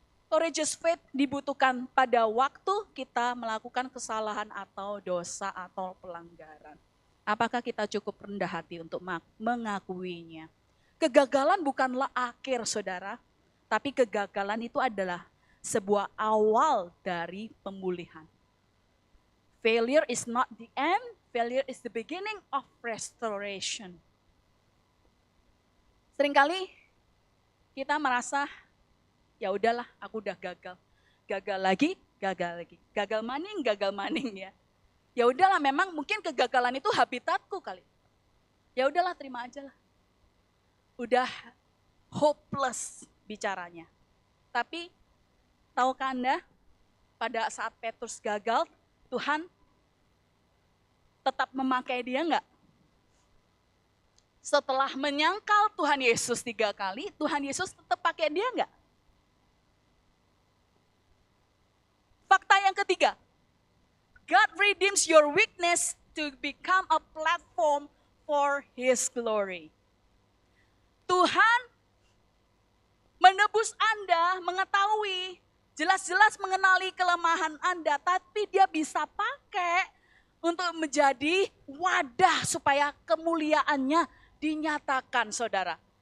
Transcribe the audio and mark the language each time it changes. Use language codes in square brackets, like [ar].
[id] Courageous faith dibutuhkan pada waktu kita melakukan kesalahan atau dosa atau pelanggaran. Apakah kita cukup rendah hati untuk mengakuinya? Kegagalan bukanlah akhir, saudara. Tapi kegagalan itu adalah sebuah awal dari pemulihan. [en] Failure is not the end, failure is the beginning of restoration. [id] Seringkali kita merasa, ya udahlah aku udah gagal. Gagal lagi. Gagal maning ya. Ya udahlah, memang mungkin kegagalan itu habitatku kali. Ya udahlah, terima aja lah. Udah hopeless bicaranya. Tapi tahukah Anda, pada saat Petrus gagal, Tuhan tetap memakai dia enggak? Setelah menyangkal Tuhan Yesus 3 kali, Tuhan Yesus tetap pakai dia enggak? Fakta yang ketiga, [en] God redeems your weakness to become a platform for His glory. [id] Tuhan menebus Anda, mengetahui, jelas-jelas mengenali kelemahan Anda, tapi dia bisa pakai untuk menjadi wadah supaya kemuliaannya dinyatakan, saudara.